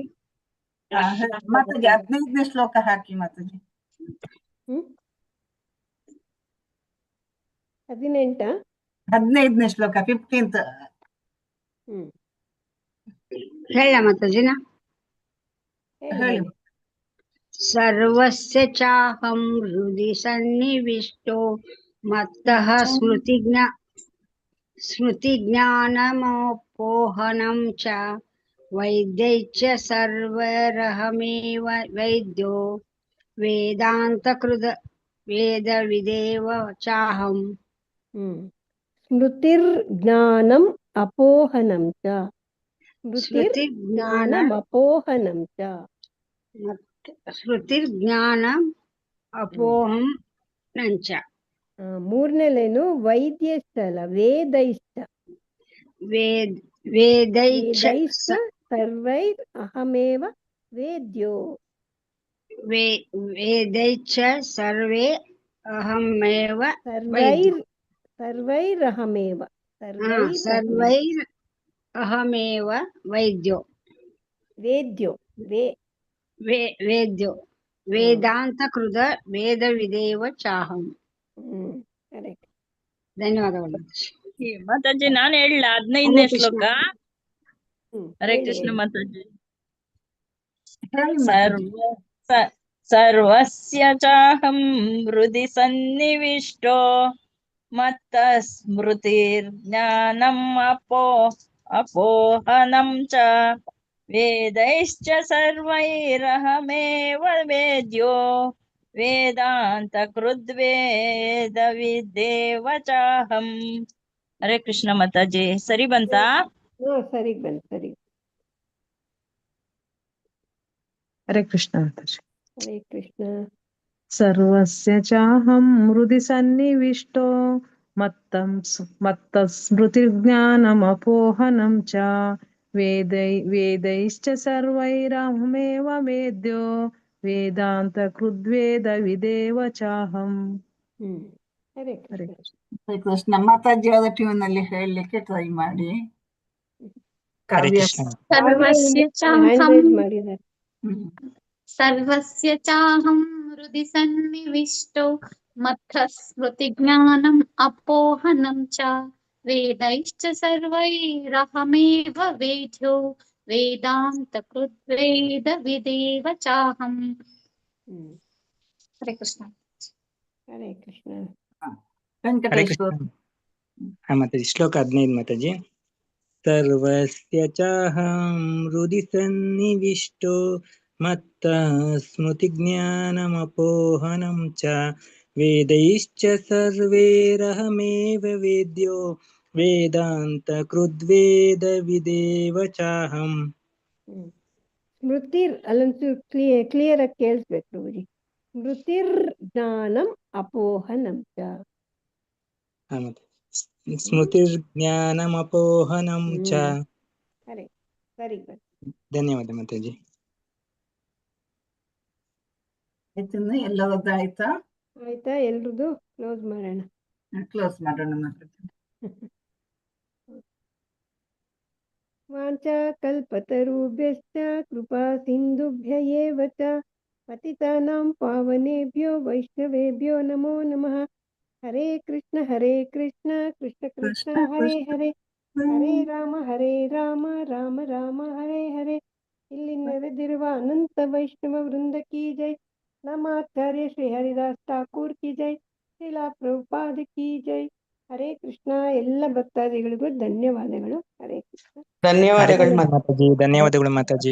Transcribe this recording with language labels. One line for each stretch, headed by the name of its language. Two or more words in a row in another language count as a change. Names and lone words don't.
Kannada: ಮಾತಾಜಿ 15ನೇ ಶ್ಲೋಕ ಹಾಕಿ ಮಾತಾಜಿ. 15ನೇ ಶ್ಲೋಕ 15th. ಹೇಳ ಮಾತಾಜಿನ. ಹೇಳಿ.
Sanskrit: ಸರ್ವಸ್ಯ ಚಾಹಂ ಹೃದಿ ಸನ್ನಿವಿಷ್ಟೋ ಮತ್ತಃ ಸ್ಮೃತಿಜ್ಞಾನಮೋಪೋಹನಂ ಚ ವೈದ್ಯೈಶ್ಚ ಸರ್ವರಹಮೇವ ವೈದ್ಯೋ ವೇದಾಂತಕೃತ ವೇದವಿದೇವ ಚಾಹಂ. ಸ್ಮೃತಿರ್ಜ್ಞಾನಂ ಅಪೋಹನಂ ಚ. ಸ್ಮೃತಿರ್ಜ್ಞಾನಮಪೋಹನಂ ಚ. ಶ್ರುತಿರ್ಜ್ಞಾನಂ ಅಪೋಹಂ ನಂಚ.
Kannada: ಮೂರನೇಲೇನು? ವೈದ್ಯಶ್ಚ ಅಲ್ಲ, ವೇದೈಶ್ಚ.
Sanskrit: ವೇದೈಶ್ಚ ಸರ್ವೈರ್ ಅಹಮೇವ ವೇದ್ಯೋ. ವೇದೈಶ್ಚ ಸರ್ವೇ ಅಹಮೇವ ಸರ್ವೈರಹಮೇವ ಸರ್ವೈರ್ ಅಹಮೇವ ವೈದ್ಯೋ ವೇದ್ಯೋ ವೇದ್ಯೋ ವೇದಾಂತ ಕೃತ ವೇದ ವಿದೇವ ಚಾಹಂ.
Kannada: ಕರೆಕ್ಟ್. ಧನ್ಯವಾದಗಳು. ಮಾತಾಜಿ ನಾನು ಹೇಳ 15ನೇ ಶ್ಲೋಕ. ಹರೇ ಕೃಷ್ಣ ಮಾತಾಜಿ.
Sanskrit: ಸರ್ವಸ್ಯ ಚಾಹಂ ಹೃದಿ ಸನ್ನಿವಿಷ್ಟೋ ಮತ್ತ ಸ್ಮೃತಿರ್ಜ್ಞಾನಂ ಅಪೋಹನಂ ಚ ವೇದೈಶ್ಚ ಸರ್ವೈರಹಮೇವ ವೇದ್ಯೋ ವೇದಾಂತ ಕೃದ್ವೇದ ವಿದೇವ ಚಾಹಂ.
Kannada: ಹರೇ ಕೃಷ್ಣ ಮಾತಾಜಿ. ಸರಿ ಬಂತಾ? ಸರಿ ಬಂತು, ಸರಿ. ಹರೇ ಕೃಷ್ಣ ಮಾತಾಜಿ. ಹರೇ ಕೃಷ್ಣ.
Sanskrit: ಸರ್ವಸ್ಯ ಚಾಹಂ ಹೃದಿ ಸನ್ನಿವಿಷ್ಟೋ ಮತ್ತ ಸ್ಮೃತಿರ್ಜ್ಞಾನಮಪೋಹನಂ ಚ ವೇದೈಶ್ಚ ಸರ್ವೈರಹಮೇವ ವೇದ್ಯೋ ವೇದಾಂತ ಕೃದ್ವೇದ ವಿದೇವ ಚಾಹಂ.
Kannada: ಹರೇ ಕೃಷ್ಣ ಮಾತಾಜಿ ಅವರ ಟ್ಯೂನ್ ಅಲ್ಲಿ ಹೇಳಲಿಕ್ಕೆ ಟ್ರೈ ಮಾಡಿ.
Sanskrit: ಸರ್ವಸ್ಯ ಚಾಹಂ ಹೃದಿ ಸನ್ನಿವಿಷ್ಟೋ ಮತ್ತ ಸ್ಮೃತಿಜ್ಞಾನಂ ಅಪೋಹನಂ ಚ ವೇದೈಶ್ಚ ಸರ್ವೈರಹಮೇವ ವೇದ್ಯೋ ವೇದಾಂತ ಕೃದ್ವೇದ ವಿದೇವ ಚಾಹಂ.
Kannada: ಹರೇ ಕೃಷ್ಣ. ಹರೇ ಕೃಷ್ಣ. ಹರೇ ಕೃಷ್ಣ. ಮಾತಾಜಿ ಶ್ಲೋಕ 15 ಮಾತಾಜಿ.
Sanskrit: ಸರ್ವಸ್ಯ ಚಾಹಂ ಹೃದಿ ಸನ್ನಿವಿಷ್ಟೋ ಮತ್ತ ಸ್ಮೃತಿಜ್ಞಾನಮಪೋಹನಂ ಚ ವೇದೈಶ್ಚ ಸರ್ವೈರಹಮೇವ ವೇದ್ಯೋ ವೇದಾಂತ ಕೃದ್ವೇದ ವಿದೇವ ಚಾಹಂ.
Kannada: ಸ್ಮೃತಿರ್ ಅಲ್ಲಂತೂ ಕ್ಲಿಯರ್ ಆಗಿ ಕೇಳಿಸ್ಬೇಕು ಪ್ರಭುಜಿ.
Sanskrit: ಸ್ಮೃತಿರ್ ಜ್ಞಾನಂ ಅಪೋಹನಂ ಚ. ಸ್ಮೃತಿರ್ಜ್ಞಾನಮಪೋಹನಂ ಚ.
Kannada: ಸರಿ. ಧನ್ಯವಾದ ಮಾತಾಜಿ. ಎಲ್ಲರದ್ದು ಆಯ್ತಾ? ಆಯ್ತಾ ಎಲ್ರದ್ದು? ಕ್ಲೋಸ್ ಮಾಡೋಣ. ಮಾತಾಜಿ.
Sanskrit: ವಾಂಚಾ ಕಲ್ಪತರುಭ್ಯಶ್ಚ ಕೃಪಾ ಸಿಂಧುಭ್ಯ ಏವ ಚ ಪತಿತಾನಾಂ ಪಾವನೇಭ್ಯೋ ವೈಷ್ಣವೇಭ್ಯೋ ನಮೋ ನಮಃ. ಹರೇ ಕೃಷ್ಣ ಕೃಷ್ಣ ಕೃಷ್ಣ ಹರೇ ಹರೇ ಹರೇ ರಾಮ ರಾಮ ರಾಮ ಹರೇ ಹರೇ.
Kannada: ಇಲ್ಲಿ ನೆರೆದಿರುವ ಅನಂತ ವೈಷ್ಣವ ವೃಂದ
Hindi: की जय.
Kannada: ನಮಾಚಾರ್ಯ ಶ್ರೀ ಹರಿದಾಸ್ ಠಾಕೂರ್
Hindi: की जय.
Kannada: ಶ್ರೀಲಾ ಪ್ರಭುಪಾದ
Hindi: की जय.
Kannada: ಹರೇ ಕೃಷ್ಣ. ಎಲ್ಲ ಭಕ್ತಾದಿಗಳಿಗೂ ಧನ್ಯವಾದಗಳು. ಹರೇ ಕೃಷ್ಣ. ಧನ್ಯವಾದಗಳು ಮಾತಾಜಿ. ಧನ್ಯವಾದಗಳು ಮಾತಾಜಿ.